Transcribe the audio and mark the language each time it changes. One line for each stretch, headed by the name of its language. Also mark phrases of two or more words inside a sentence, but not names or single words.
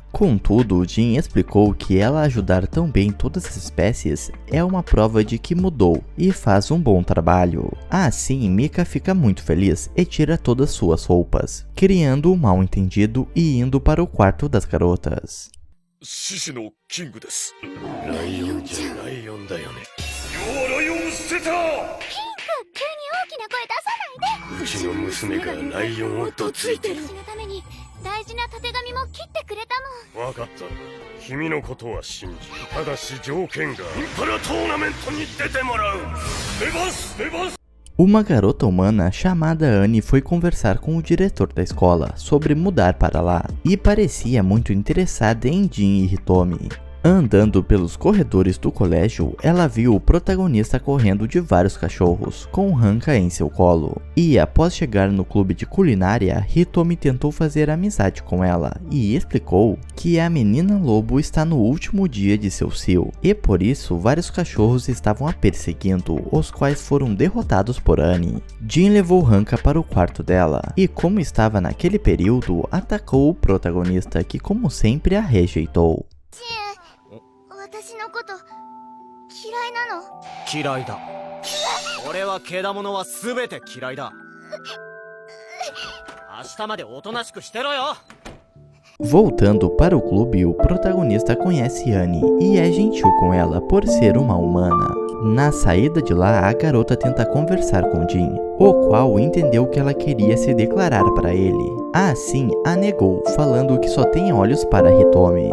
Portuguese: Contudo, Jin explicou que ela ajudar tão bem todas as espécies é uma prova de que mudou e faz um bom trabalho. Assim, Mika fica muito feliz e tira todas suas roupas, criando um mal entendido e indo para o quarto das garotas.
Japanese: 獅子のキングです。ライオンじゃライオンだよね。要はライオンを捨てた。急に大きな声出さないで。うちの娘がライオンをどついてる。私のために大事なたてがみも切ってくれたもん。わかった。君のことは信じ、ただし条件がインパラトーナメントに出てもらう。出ます出ます。
Portuguese: Uma garota humana chamada Annie foi conversar com o diretor da escola sobre mudar para lá, e parecia muito interessada em Jin e Hitomi. Andando pelos corredores do colégio, ela viu o protagonista correndo de vários cachorros, com Hanka em seu colo. E após chegar no clube de culinária, Hitomi tentou fazer amizade com ela e explicou que a menina lobo está no último dia de seu cio, e por isso vários cachorros estavam a perseguindo, os quais foram derrotados por Annie. Jin levou Hanka para o quarto dela, e como estava naquele período, atacou o protagonista, que como sempre a rejeitou.
Japanese: 私のこと嫌いなの？嫌いだ。俺はけだものは全て嫌いだ。明日までおとなしくしてろよ。
Portuguese: Voltando para o clube, o protagonista conhece Annie e é gentil com ela por ser uma humana. Na saída de lá, a garota tenta conversar com Jin, o qual entendeu que ela queria se declarar para ele. Assim, a negou, falando que só tem olhos para Hitomi.